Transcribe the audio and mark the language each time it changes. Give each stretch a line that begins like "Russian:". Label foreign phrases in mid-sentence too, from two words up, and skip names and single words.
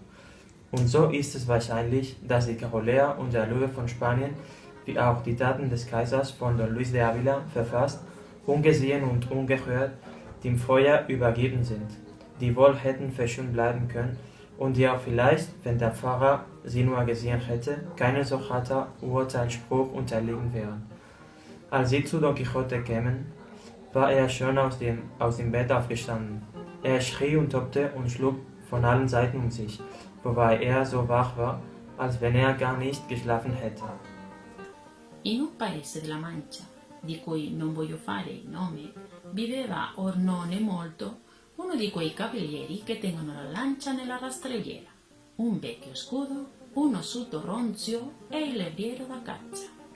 German: Und so ist es wahrscheinlich, dass die Carolea und der Löwe von Spanien, wie auch die Taten des Kaisers von Don Luis de Ávila verfasst, ungesehen und ungehört, dem Feuer übergeben sind, die wohl hätten verschont bleiben können und die auch vielleicht, wenn der Pfarrer sie nur gesehen hätte, keinen so harter Urteilsspruch unterlegen wären. Als sie zu Don Quixote kämen, war er schon aus dem Bett aufgestanden. Er schrie und tobte und schlug von allen Seiten um sich, wobei er so wach war, als wenn er gar nicht geschlafen hätte.
Italian: In un paese della Mancia, di cui non voglio fare il nome, viveva or non è molto uno di quei cavalieri che tengono la lancia nella rastrelliera, un vecchio scudo, uno suto ronzio e il levriero da caccia.